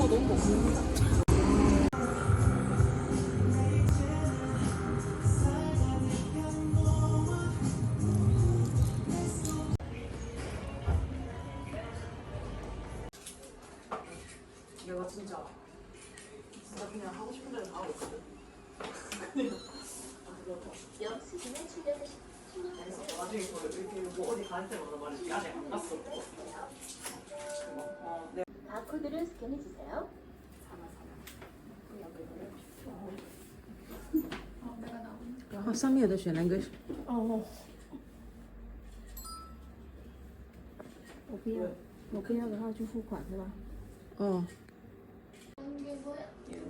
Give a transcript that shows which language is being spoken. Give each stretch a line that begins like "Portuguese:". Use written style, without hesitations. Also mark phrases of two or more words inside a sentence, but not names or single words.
Korean: 내가 진짜 그냥 하고 싶은 대로 다 하고 있거든. 나중에 저 이렇게 뭐 어디 갈 때마다 말이지 아직 안 갔어. 네. 바코드를 스캔해 주세요.
Chinese: 然后上面有的选那个我不要的话就付款是吧？哦。
Korean: 이게 뭐야?